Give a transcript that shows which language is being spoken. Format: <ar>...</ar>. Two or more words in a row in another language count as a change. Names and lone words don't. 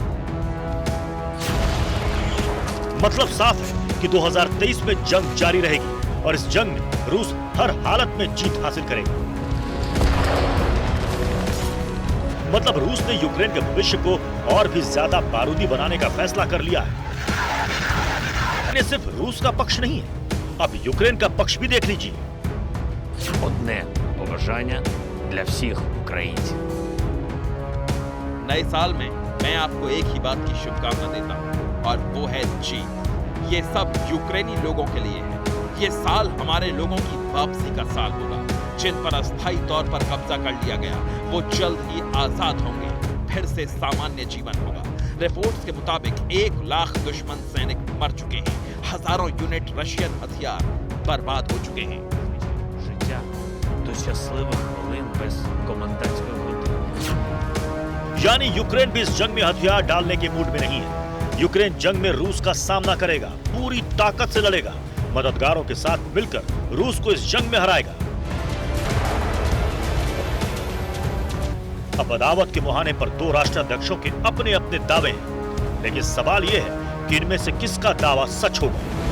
<hi>मतलब साफ है कि 2023 में जंग जारी रहेगी और इस जंग में रूस हर हालत में जीत हासिल करेगा। मतलब रूस ने यूक्रेन के भविष्य को और भी ज्यादा बारूदी बनाने का फैसला कर लिया है। ये सिर्फ रूस का पक्ष नहीं है, अब यूक्रेन का पक्ष भी देख लीजिए।</hi> <uk>Одне побажання для всіх українців.</uk> <hi>नए साल में मैं आपको एक ही बात की शुभकामना देता हूँ, और वो है जीत। ये सब यूक्रेनी लोगों के लिए है। ये साल हमारे लोगों की वापसी का साल होगा। जिन पर अस्थायी तौर पर कब्जा कर लिया गया वो जल्द ही आजाद होंगे, फिर से सामान्य जीवन होगा। रिपोर्ट्स के मुताबिक 1 लाख दुश्मन सैनिक मर चुके हैं, हजारों यूनिट रशियन हथियार बर्बाद हो चुके हैं।</hi> <uk>Життя до щасливих хвилин без комендантської години.</uk> <hi>यानी यूक्रेन भी इस जंग में हथियार डालने के मूड में नहीं है। यूक्रेन जंग में रूस का सामना करेगा, पूरी ताकत से लड़ेगा, मददगारों के साथ मिलकर रूस को इस जंग में हराएगा। अब अदावत के मुहाने पर दो राष्ट्राध्यक्षों के अपने अपने दावे हैं, लेकिन सवाल यह है कि इनमें से किसका दावा सच होगा।</hi>